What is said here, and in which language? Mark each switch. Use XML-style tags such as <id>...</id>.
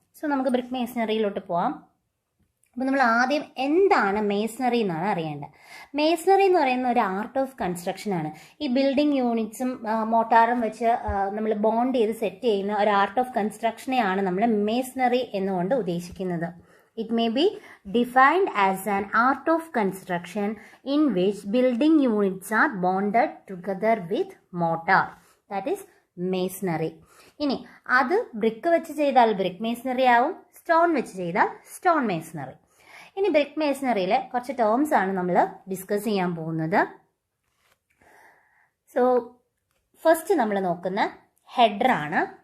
<ml>So നമുക്ക് brick മേസണറിയിലോട്ട് പോവാം. അപ്പോൾ നമ്മൾ ആദ്യം എന്താണ് മേസണറി എന്നാണ് അറിയേണ്ടത്. മേസണറി എന്ന് പറയുന്ന ഒരു ആർട്ട് ഓഫ് കൺസ്ട്രക്ഷൻ ആണ്. ഈ ബിൽഡിംഗ് യൂണിറ്റ്സും മോട്ടാറും വെച്ച് നമ്മൾ ബോണ്ട് ചെയ്ത് സെറ്റ് ചെയ്യുന്ന ഒരു ആർട്ട് ഓഫ് കൺസ്ട്രക്ഷനെയാണ് നമ്മൾ മേസണറി എന്നുകൊണ്ട് ഉദ്ദേശിക്കുന്നത്.</ml> <en>It may be defined as an art of construction in which building units are bonded together with mortar. That is masonry.</en> <ml>ഇനി അത് ബ്രിക്ക് വെച്ച് ചെയ്താൽ ബ്രിക്ക് മേസണറി ആവും, സ്റ്റോൺ വെച്ച് ചെയ്താൽ സ്റ്റോൺ മേസണറി. ഇനി ബ്രിക്ക് മേസണറിയിലെ കുറച്ച് ടേംസ് ആണ് നമ്മൾ ഡിസ്കസ് ചെയ്യാൻ പോകുന്നത്. സോ ഫസ്റ്റ് നമ്മൾ നോക്കുന്ന ഹെഡർ ആണ്.</ml>